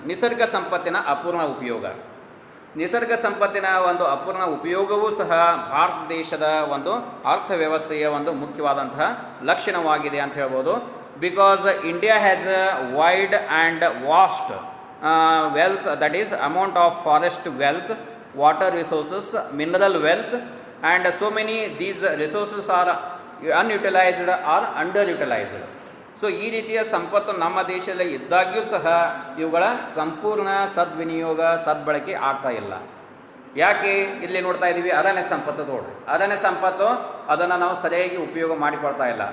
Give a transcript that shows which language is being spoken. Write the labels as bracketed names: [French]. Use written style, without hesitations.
[Kannada] ನಿಸರ್ಗ ಸಂಪತ್ತಿನ ಅಪೂರ್ಣ ಉಪಯೋಗ. ನಿಸರ್ಗ ಸಂಪತ್ತಿನ ಒಂದು ಅಪೂರ್ಣ ಉಪಯೋಗವೂ ಸಹ ಭಾರತ ದೇಶದ ಒಂದು ಅರ್ಥವ್ಯವಸ್ಥೆಯ ಒಂದು ಮುಖ್ಯವಾದಂತಹ ಲಕ್ಷಣವಾಗಿದೆ ಅಂತ ಹೇಳ್ಬೋದು. [English] Because India has a wide and vast wealth, that is amount of forest wealth, water resources, mineral wealth, and so many these resources are unutilized or underutilized. [Kannada] So ಈ ರೀತಿಯ ಸಂಪತ್ತು ನಮ್ಮ ದೇಶದಲ್ಲಿ ಇದ್ದಾಗ್ಯೂ ಸಹ ಇವುಗಳ ಸಂಪೂರ್ಣ ಸದ್ವಿನಿಯೋಗ, ಸದ್ಬಳಕೆ ಆಗ್ತಾ ಇಲ್ಲ. ಯಾಕೆ? ಇಲ್ಲಿ ನೋಡ್ತಾ ಇದ್ದೀವಿ ಅರಣ್ಯ ಸಂಪತ್ತು. ನೋಡ್ರಿ, ಅರಣ್ಯ ಸಂಪತ್ತು ಅದನ್ನು ನಾವು ಸರಿಯಾಗಿ ಉಪಯೋಗ ಮಾಡಿಕೊಳ್ತಾ ಇಲ್ಲ.